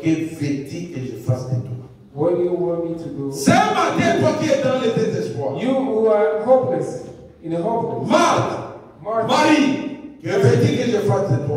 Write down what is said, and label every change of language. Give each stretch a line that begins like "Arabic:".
French: que veux-tu que je fasse de toi?
English: what do you want me to do?
French: Ce matin, toi qui es dans le désespoir.
English: You who are hopeless, in a hopeless.
French: Marthe,
English: Martha,
French: Marie, que veux-tu que je fasse de toi?